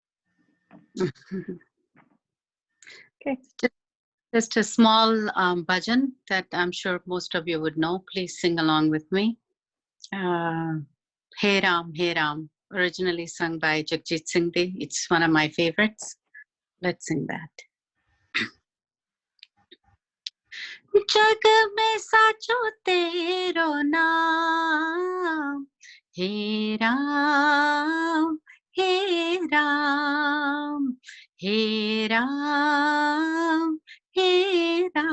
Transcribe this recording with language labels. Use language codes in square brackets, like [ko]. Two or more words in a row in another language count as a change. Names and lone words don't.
[en] Okay. Just a small bhajan that I'm sure most of you would know. Please sing along with me. Hey Ram, originally sung by Jagjit Singh Ji. It's one of my favorites. Let's sing that. [hi] जग में साचो तेरो नाम, हे राम, हे राम, हे राम हे